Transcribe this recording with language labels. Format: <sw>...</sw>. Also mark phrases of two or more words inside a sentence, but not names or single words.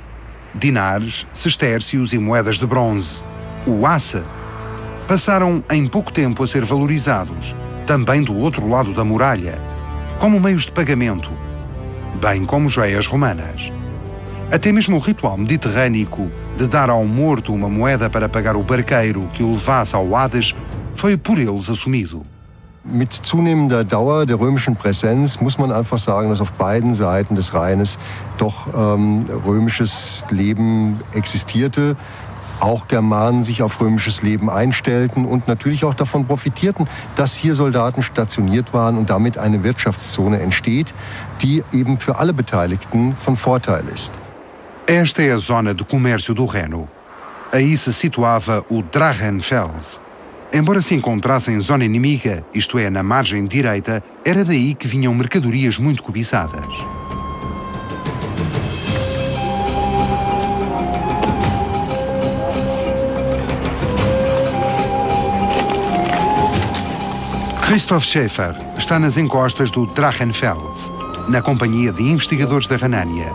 <pt>Dinares, sestércios e moedas de bronze, o asse, passaram em pouco tempo a ser valorizados, também do outro lado da muralha, como meios de pagamento, bem como joias romanas. Até mesmo o ritual mediterrâneo de dar ao morto uma moeda para pagar o barqueiro que o levasse ao Hades foi por eles assumido.</pt> <de>Mit zunehmender Dauer der römischen Präsenz muss man einfach sagen, dass auf beiden Seiten des Rheines doch römisches Leben existierte. Auch Germanen sich auf römisches Leben einstellten und natürlich auch davon profitierten, dass hier Soldaten stationiert waren und damit eine Wirtschaftszone entsteht, die eben für alle Beteiligten von Vorteil ist.</de> <pt>Esta é a zona de comércio do Reno. Aí se situava o Drachenfels. Embora se encontrasse em zona inimiga, isto é, na margem direita, era daí que vinham mercadorias muito cobiçadas. Christoph Schäfer está nas encostas do Drachenfels, na companhia de investigadores da Renânia.</pt>